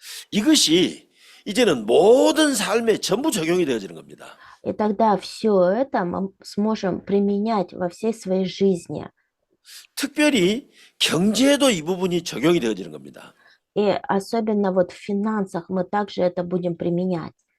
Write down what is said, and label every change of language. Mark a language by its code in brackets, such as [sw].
[ko] 이것이 이제는 모든 삶에 전부 적용이 되어지는 겁니다. [ru] И тогда все это мы сможем применять во всей своей жизни. [ko] 특별히 경제에도 이 부분이 적용이 되어지는 겁니다. [ru] И особенно вот в финансах мы также это будем применять.